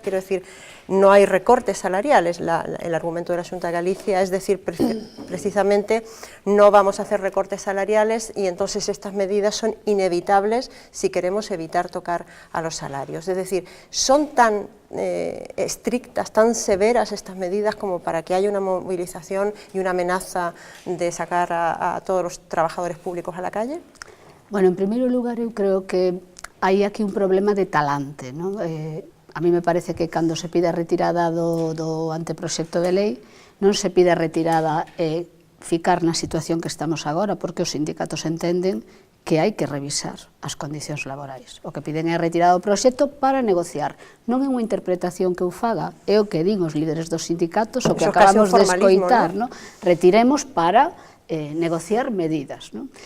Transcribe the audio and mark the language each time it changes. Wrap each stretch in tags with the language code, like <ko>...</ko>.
<es>Quiero decir, no hay recortes salariales, el argumento de la Xunta de Galicia es decir, precisamente no vamos a hacer recortes salariales y entonces estas medidas son inevitables si queremos evitar tocar a los salarios. Es decir, son tan estrictas, tan severas estas medidas como para que haya una movilización y una amenaza de sacar a todos los trabajadores públicos a la calle?</es> <gl>Bueno, en primeiro lugar, eu creo que hai aquí un problema de talante, non? A mí me parece que cando se pide a retirada do anteproxecto de lei, non se pide a retirada e ficar na situación que estamos agora, porque os sindicatos entenden que hai que revisar as condicións laborais. O que piden é a retirada do proxecto para negociar. Non é unha interpretación que eu faga, é o que din os líderes dos sindicatos, o que acabamos de escoitar, ¿no? Retiremos para negociar medidas, ¿no?</gl>